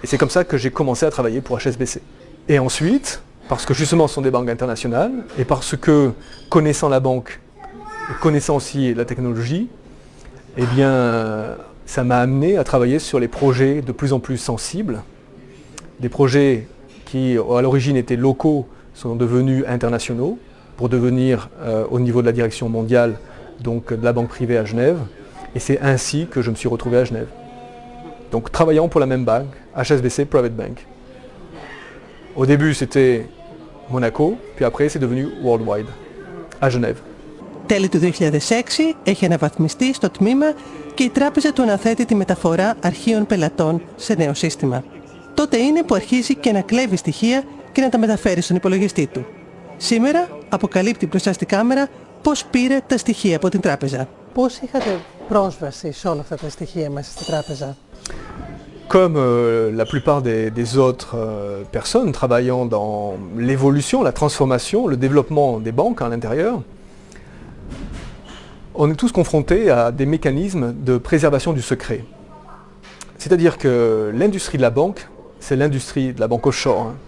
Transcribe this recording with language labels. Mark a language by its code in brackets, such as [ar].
[fr] Et c'est comme ça que j'ai commencé à travailler pour HSBC. Et ensuite, parce que justement ce sont des banques internationales, et parce que connaissant la banque, et connaissant aussi la technologie, eh bien ça m'a amené à travailler sur les projets de plus en plus sensibles, des projets qui à l'origine étaient locaux sont devenus internationaux, pour devenir au niveau de la direction mondiale, donc de la banque privée à Genève, et c'est ainsi que je me suis retrouvé à Genève. Donc travaillant pour la même banque, HSBC Private Bank. Au début c'était Monaco, puis après c'est devenu Worldwide, à Genève. [el] Τέλη του 2006 έχει αναβαθμιστεί στο τμήμα και η τράπεζα του αναθέτει τη μεταφορά αρχείων πελατών σε νέο σύστημα. Τότε είναι που αρχίζει και να κλέβει στοιχεία και να τα μεταφέρει στον υπολογιστή του. Σήμερα αποκαλύπτει μπροστά στη κάμερα πώς πήρε τα στοιχεία από την τράπεζα. Πώς είχατε πρόσβαση σε όλα αυτά τα στοιχεία μέσα στην τράπεζα? [fr] Comme la plupart des autres personnes travaillant dans l'évolution, la transformation, le développement des banques à l'intérieur, on est tous confrontés à des mécanismes de préservation du secret. C'est-à-dire que l'industrie de la banque, c'est l'industrie de la banque offshore. Hein.